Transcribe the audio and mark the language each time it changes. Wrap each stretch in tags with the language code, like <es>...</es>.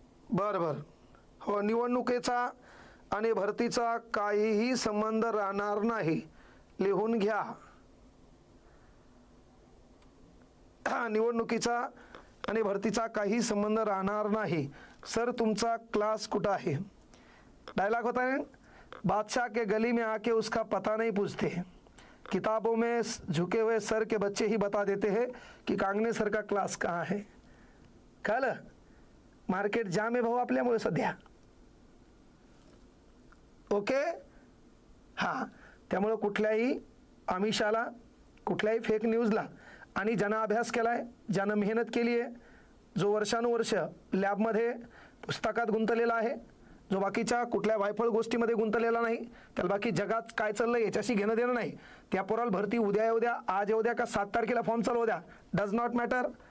<mr>बरं बरं, हो, निवडणुकीचा आणि भरतीचा काहीही संबंध राहणार नाही, लिहून घ्या. निवडणुकीचा आणि भरतीचा काही संबंध राहणार नाही. सर तुमचा क्लास कुठं आहे?</mr> <hi>डायलॉग होता है, बादशाह के गली में आके उसका पता नहीं पूछते, किताबों में झुके हुए सर के बच्चे ही बता देते हैं कि कांगणे सर का क्लास कहाँ है.</hi> <mr>कळलं? मार्केट जाम आहे भाऊ आपल्यामुळे सध्या. ओके, हां, त्यामुळं कुठल्याही आमिषाला, कुठल्याही फेक न्यूजला, आणि ज्यानं अभ्यास केलाय, ज्यानं मेहनत केली आहे, जो वर्षानुवर्ष लॅबमध्ये पुस्तकात गुंतलेला आहे, जो बाकीच्या कुठल्या वायफळ गोष्टीमध्ये गुंतलेला नाही, त्याला बाकी जगात काय चाललंय याच्याशी घेणं देणं नाही, त्या पोराला भरती उद्या उद्या, आज उद्या का 7 तारखेला फॉर्म चालू द्या,</mr> <en>Does not matter.</en>